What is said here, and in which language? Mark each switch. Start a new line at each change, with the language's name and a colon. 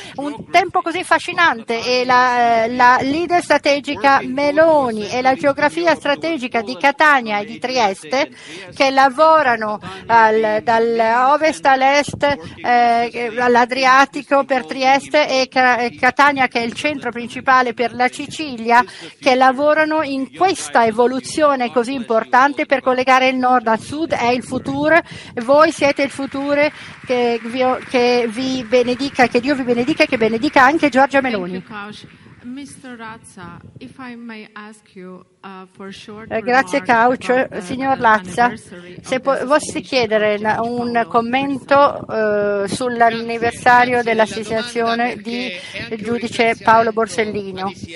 Italian: Un tempo così affascinante, e la leader strategica Meloni e la geografia strategica di Catania e di Trieste, che lavorano dal ovest all'est, all'Adriatico per Trieste, e Catania, che è il centro principale per la Sicilia, che lavorano in questa evoluzione così importante per collegare il nord al sud, è il futuro. Voi siete il futuro, che vi benedica, che Dio vi benedica, che benedica anche Giorgia Meloni.
English: Mr. Razza, if I may ask you for short.
Italian: Grazie Kausch. Signor Lazza, se posso chiedere un commento sull'anniversario dell'assassinazione di giudice Paolo Borsellino.